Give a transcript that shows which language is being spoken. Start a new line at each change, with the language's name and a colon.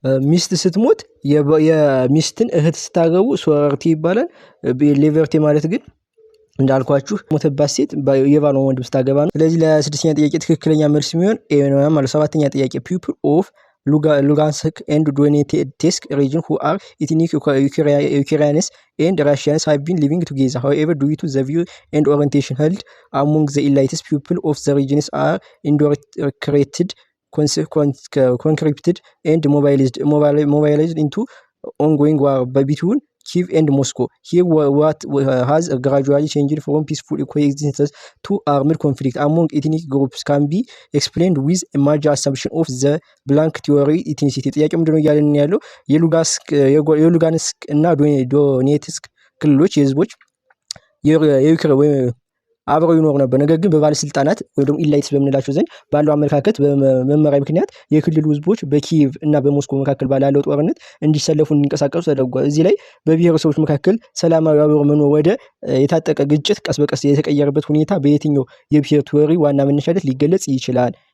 Amharic: ሚስት ስትሞት የሚስትን እህት ስታገቡ ሶረሬቴ ይባላል። ሌቨርቴ ማለት ግን እንዳልኳችሁ ሞተባት ሴት የባሏን ወንድም ስታገባ ነው። ስለዚህ ለስድስተኛ ጥያቄ ትክክለኛ መልስ የሚሆን ነው ማለት። ሰባተኛ ጥያቄ
English: ፒፕል ኦፍ ሉጋንስክ ኤንድ ዶኔቴስክ ሪጅን who are ethnic Ukrainians and Russians have been living together. However, due to the view and orientation held among the elitist people of the regions are indoctrinated, conscripted and mobilized into ongoing war between Kyiv and Moscow. Here what has gradually changed from peaceful coexistence to armed conflict among ethnic groups can be explained with a major assumption of the blank theory ethnicity.
Amharic: ጥያቄው ምንድነው እያለን ያለው የሉጋንስክ እና ዶኔትስክ ክልሎች የህዝቦች የዩክሬን ወይ አብረው ይኖሩ ነበር። ነገር ግን በባለስልጣናት ወይ ደግሞ ኢላይትስ በምንላቸው ዘንድ ባለው አመለካከት በመመሪያ ምክንያት የክልሉ ህዝቦች በኪየቭ እና በሞስኮ መካከል ባለው ጦርነት እንዲሰለፉ እንዲንቀሳቀሱ ተደርጓል። እዚህ ላይ በብሔረሰቦች መካከል ሰላማዊ አብሮ መኖር ወደ የታጠቀ ግጭት ቀስ በቀስ የተቀየረበት ሁኔታ በየትኛው የብሔር ቲዎሪ ዋና መነሻነት ሊገለጽ ይችላል?